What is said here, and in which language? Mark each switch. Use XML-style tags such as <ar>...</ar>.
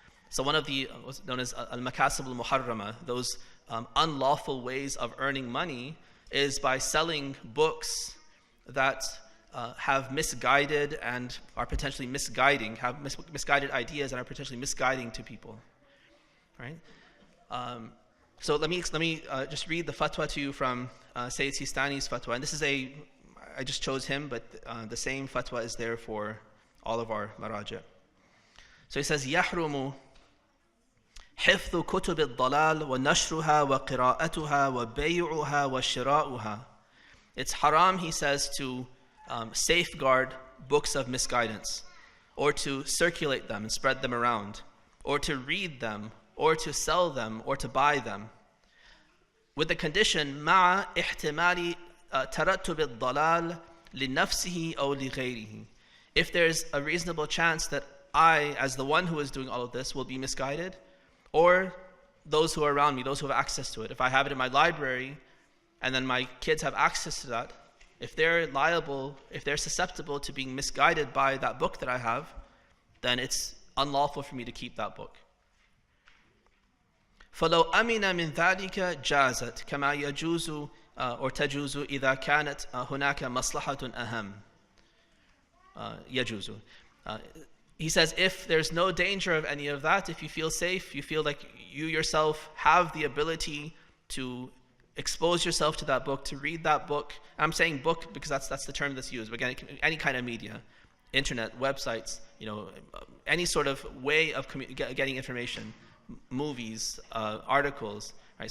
<en>So one of the, what's known as al-makasib al-muharrama, those unlawful ways of earning money, is by selling books that have misguided and are potentially misguiding, have misguided ideas and are potentially misguiding to people, right? So let me just read the fatwa to you from Sayyid Sistani's fatwa. And this is I just chose him, but the same fatwa is there for all of our maraja. So he says,</en> <ar>يحرم حفظ كتب الضلال ونشرها وقراءتها وبيعها وشراؤها.</ar> <en>It's haram, he says, to safeguard books of misguidance, or to circulate them and spread them around, or to read them, or to sell them, or to buy them, with the condition</en> <ar>مع احتمال ترتب الضلال لنفسه أو لغيره.</ar> <en>If there's a reasonable chance that I, as the one who is doing all of this, will be misguided, or those who are around me, those who have access to it. If I have it in my library, and then my kids have access to that, if they're liable, if they're susceptible to being misguided by that book that I have, then it's unlawful for me to keep that book.</en> <ar>فَلَوْ أَمِنَ مِنْ ذَلِكَ جَازَتْ كَمَا يَجُوزُ أو تجوز إذا كانت هناك مصلحة أهم. يجوز.</ar> <en>He says, if there's no danger of any of that, if you feel safe, you feel like you yourself have the ability to expose yourself to that book, to read that book. I'm saying book because that's the term that's used. But again, any kind of media, internet, websites, any sort of way of getting information, movies, articles, right?</en>